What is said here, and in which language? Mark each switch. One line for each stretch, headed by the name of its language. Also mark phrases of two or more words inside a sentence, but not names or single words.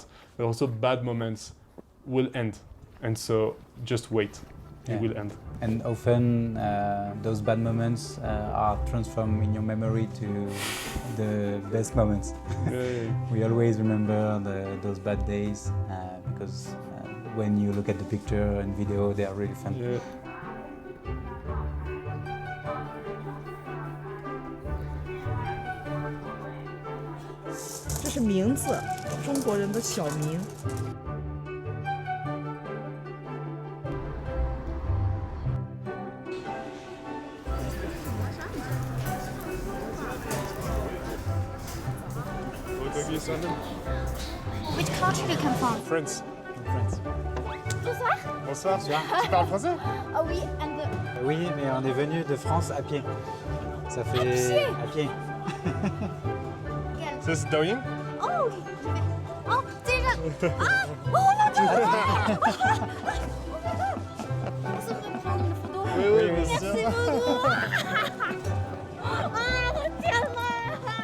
English: But also bad moments will end. And so just wait, it will end. And often those bad moments are transformed in your memory to the best moments. We always remember those bad days because when you look at the picture and video, they are really fun. Yeah.
Chinese: 这是名字，中国人的小名。
English: Which country do you come from? France.
French: Bonsoir. Bonsoir. Tu parles français? Oh oui, and Oui, mais on est venu de France à pied. Ça fait à pied. Ça c'est Douyin? Oh, je vais.
Chinese: Oh, 这个啊，哦，那这个。
French: Est-ce que je peux prendre une photo? Oui, bien sûr. Merci beaucoup. Ah, tellement.